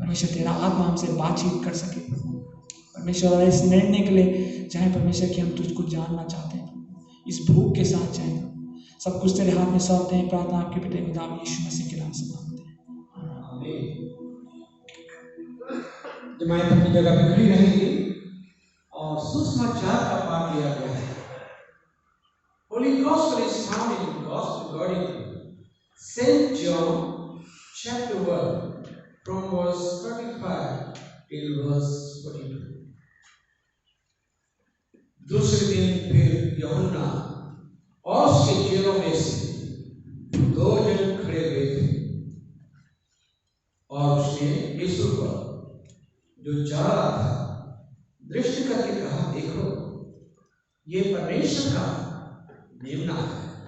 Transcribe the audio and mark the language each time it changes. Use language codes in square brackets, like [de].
[hi] परमेश्वर तेरा आत्मा हमसे बातचीत कर सके प्रभु। परमेश्वर इस निर्णय के लिए जाएं परमेश्वर कि हम तुझको जानना चाहते हैं, इस भूख के साथ जाएं। सब कुछ तेरे हाथ में सौंपते हैं। प्रार्थना आपके बेटे नाम यीशु मसीह के नाम से मांगते हैं। जमायत अपनी जगह पे खड़ी रहेगी और सुसमाचार का पाठ किया गया है। [en] Holy Gospel is found in Gospel according to Saint John chapter 1 from verse 35 till verse 42. [hi] दूसरे दिन फिर यूहन्ना और उसके चेलों में से 2 जन खड़े हुए थे और उसने यीशु पर जो जा रहा था दृष्टि करके कहा, देखो ये परमेश्वर का मेमना है।